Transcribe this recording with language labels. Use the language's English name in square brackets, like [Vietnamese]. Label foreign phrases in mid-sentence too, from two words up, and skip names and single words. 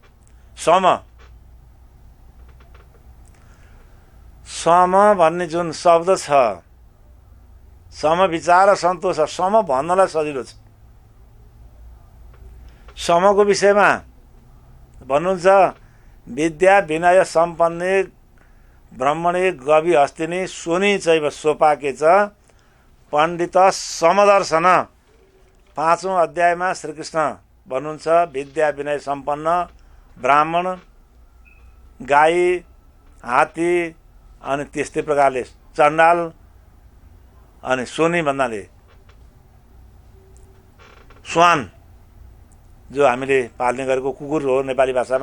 [Nepali] सम भन्ने जुन शब्द छ, सम विचार सन्तोष, सम भन्नलाई सजिलो छ। समको विषयमा भन्नुहुन्छ, [Sanskrit] विद्या विनय सम्पन्ने ब्रह्मणे गवि हस्तिनी सोनी चैव सोपाके च पण्डित समदर्शन। [Nepali] 5औं अध्यायमा श्रीकृष्ण भन्नुहुन्छ, विद्या विनय सम्पन्न ब्राह्मण, गाई, हात्ती अनि त्यस्तै प्रकारले चण्डाल अनि सोनी भन्नाले स्वान, जो हामीले पाल्ने गरेको कुकुर हो नेपाली भाषामा।